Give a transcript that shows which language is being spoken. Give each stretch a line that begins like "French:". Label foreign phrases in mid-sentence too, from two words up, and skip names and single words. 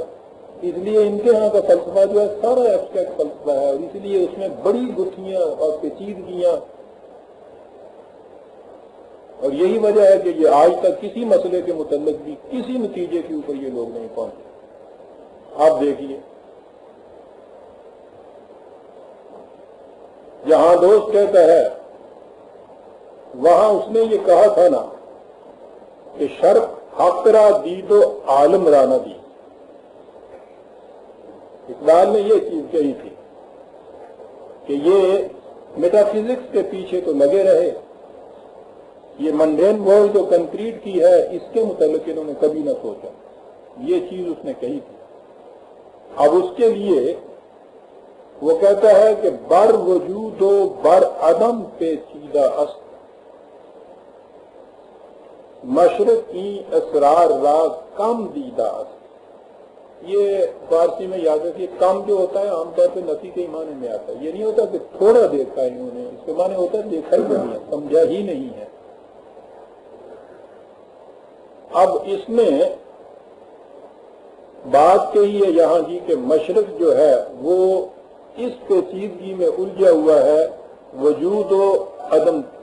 Urdu: اس لیے ان کے ہاں کا فلسفہ جو ہے سارا ایبسٹریکٹ فلسفہ ہے، اور اس لیے اس میں بڑی گتھیاں اور پیچیدگیاں، اور یہی وجہ ہے کہ یہ آج تک کسی مسئلے کے متعلق بھی کسی نتیجے کے اوپر یہ لوگ نہیں پہنچے۔ آپ دیکھیے جہاں دوست کہتا ہے وہاں اس نے یہ کہا تھا نا کہ
Persian: شرق حق را دید و عالم را نہ دی۔
Urdu: اقبال نے یہ چیز کہی تھی کہ یہ میٹا فزکس کے پیچھے تو لگے رہے، یہ
English: mundane world
Urdu: جو کنکریٹ کی ہے اس کے متعلق انہوں نے کبھی نہ سوچا، یہ چیز اس نے کہی تھی۔ اب اس کے لیے وہ کہتا ہے کہ
Persian: بر وجود و بر عدم پیچیدہ است، مشرق کی اسرار را کم دیدہ است۔
Urdu: یہ فارسی میں یاد رکھیے، کم جو ہوتا ہے عام طور پہ نفی کے معنی میں آتا ہے، یہ نہیں ہوتا کہ تھوڑا دیکھا ہے انہوں نے، اس کے معنی ہوتا ہے دیکھا ہی نہیں ہے، سمجھا ہی نہیں ہے۔ اب اس نے بات کہی ہے یہاں جی کہ مشرق جو ہے وہ اس پیچیدگی میں الجھا ہوا ہے، وجود و عدم۔